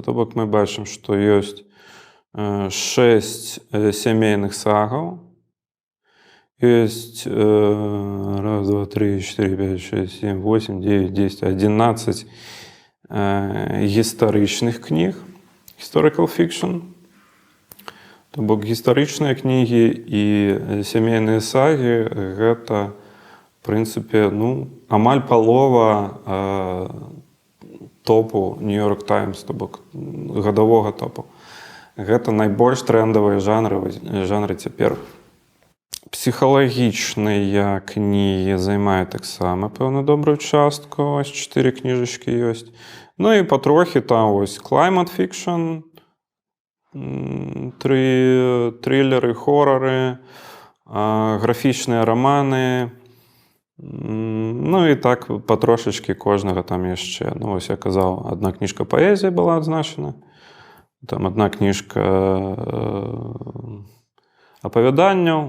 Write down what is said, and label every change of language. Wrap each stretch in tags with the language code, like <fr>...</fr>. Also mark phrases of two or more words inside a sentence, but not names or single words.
<be>То бок мы бачым, што ёсць 6 сямейных сагаў, есть 1, 2, 3, 4, 5, 6, 7, 8, 9, 10, 11 гістарычных кніг,</be> <en>historical fiction.</en> <be>То бок гістарычныя кнігі і сямейныя сагі – гэта, в прынцыпе, амаль палова топу Нью-Йорк Таймс, то бок гадавога топу. Гэта найбольш трэндавыя жанры цяпер. Псіхалагічныя кнігі займаюць таксама пэўна добрую частку, ось 4 кніжачкі ёсць. Ну і патрохі там ось</be> <en>climate fiction,</en> <be>трылеры, хорары, графічныя раманы, ну і так патрошачкі кожнага там яшчэ. Ну ось я казаў, адна кніжка паэзіі была адзначана, там адна кніжка апавяданняў.</be>